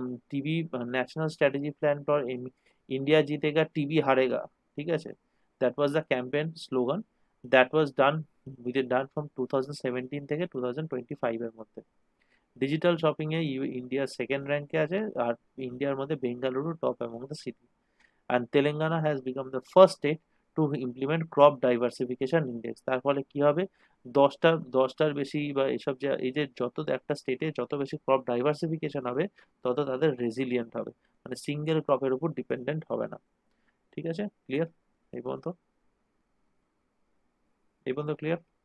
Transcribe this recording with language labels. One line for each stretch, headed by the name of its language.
English: TB national strategy plan for India
Hindi: জিতেগা TB হারেগা,
Bangla: ঠিক আছে,
English: that was the campaign slogan, that was done from 2017
Bangla: থেকে
English: 2025
Bangla: এর মধ্যে। Digital shopping এ India second র্যাঙ্কে আছে, আর ইন্ডিয়ার মধ্যে Bengaluru
English: Top among the city. and Telangana has become the first state to implement crop diversification index।
Bangla: তার ফলে কি হবে, দশটার বেশি বা এসব যে এই যে যত একটা স্টেটে যত বেশি ক্রপ ডাইভার্সিফিকেশন হবে, তত তাদের রেজিলিয়েন্ট হবে, মানে সিঙ্গেল ক্রপের উপর ডিপেন্ডেন্ট হবে না। ঠিক আছে, ক্লিয়ার? এই পর্যন্ত ক্লিয়ার?